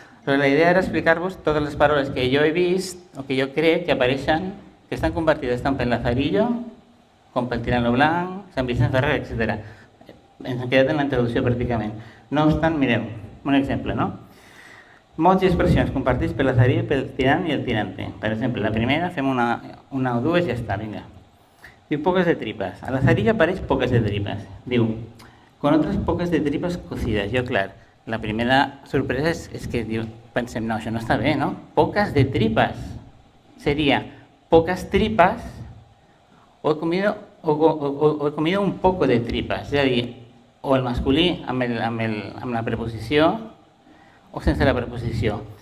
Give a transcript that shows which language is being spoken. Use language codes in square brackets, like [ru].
[ca] Però la idea era explicar-vos totes les paraules que jo he vist o que jo crec que apareixen, que estan compartides tant pel Lazarillo com pel Tirant-lo Blanc, Sant Vicent Ferrer, etc. Ens hem quedat en la introducció pràcticament. No obstant, mireu, un exemple, no? Mots i expressions compartits per Lazarillo, pel Tirant i el Tirante. Per exemple, la primera, fem una o dues i ja està, vinga. Diu, poques de tripes. A Lazarillo apareix poques de tripes. [es] Diu, con otras pocas de tripas cocidas. [ca] Jo, clar, la primera sorpresa és que diu, pensem, no, això no està bé, no? [es] Pocas de tripas. Seria pocas tripas o he comido un poco de tripas. [ca] És a dir, o el masculí amb la preposició o sense la preposició.